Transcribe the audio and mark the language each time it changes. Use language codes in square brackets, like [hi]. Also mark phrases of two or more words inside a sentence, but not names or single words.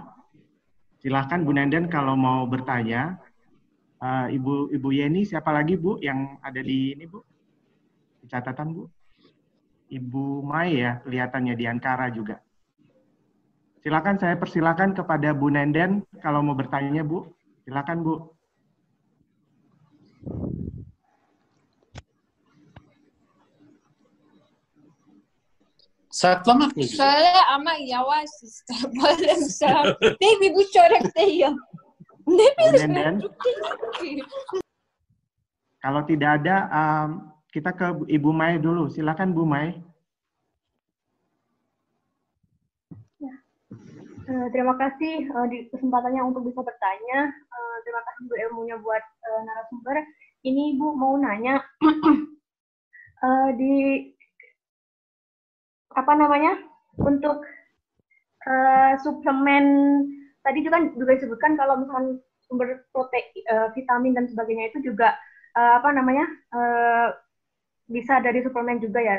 [id] Silahkan Bu Nenden kalau mau bertanya. Ibu Yeni, siapa lagi Bu yang ada di ini Bu? Di catatan Bu. Ibu Mai ya, kelihatannya di Ankara juga. Silakan, saya persilakan kepada Bu Nenden kalau mau bertanya Bu. Silakan Bu. [tr] Saklamak mı? Söyle ama yavaş işte. Böyle baby bu çörek değil. Ne bileyim. [id] Kalau tidak ada, kita ke Ibu Mai dulu. Silakan Bu Mai. Terima kasih di kesempatannya untuk bisa bertanya. Terima kasih Bu ilmunya buat narasumber. Ini Bu mau nanya di apa namanya untuk suplemen tadi juga disebutkan kalau misalkan sumber protein, vitamin dan sebagainya itu juga apa namanya bisa dari suplemen juga ya.